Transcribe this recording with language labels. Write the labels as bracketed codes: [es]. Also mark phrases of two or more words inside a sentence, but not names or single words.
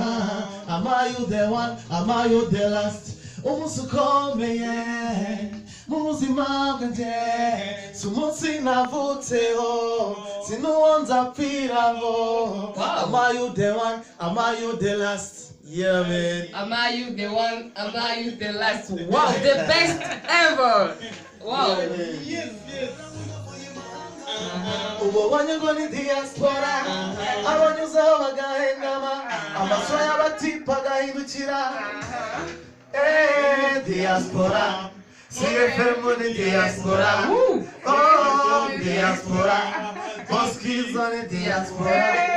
[en] Am I you the one? Am I you the last? [rw] Umunsi ukomeye mu buzima bwanjye si umunsi navutseho sinuwo nzapfiraho. [en] Am I you the one? Am I you the last? Yeah, man. Am I you the one? Am I you the last? Wow, the best ever. Wow. Yes. [rw] Ubu ngo ni diaspora abanyuzeho bagahengama amaso y'abatipa gahindukira. Diaspora CFM ni diaspora. Oh, diaspora Boskiza ni diaspora.